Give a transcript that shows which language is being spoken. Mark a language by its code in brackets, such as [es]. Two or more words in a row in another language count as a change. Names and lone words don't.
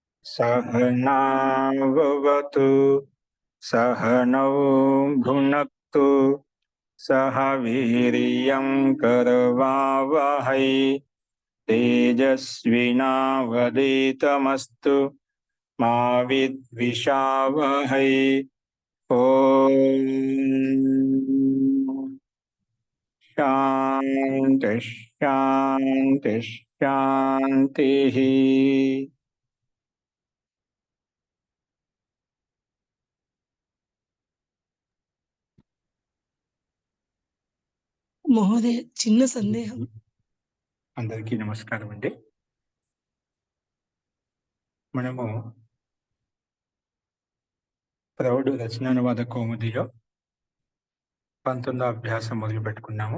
[sa] सहनाववतु सहनौ भुनक्तु सह वीर्यं करवावहै तेजस्विनावधीतमस्तु मा विद्विषावहै। ॐ शान्ति शान्ति शान्तिः। [te] మహోదయ, చిన్న సందేహం. అందరికీ నమస్కారం అండి. మనము ప్రౌఢ రచనానువాద కౌముదిలో 19వ అభ్యాసం మొదలు పెట్టుకున్నాము.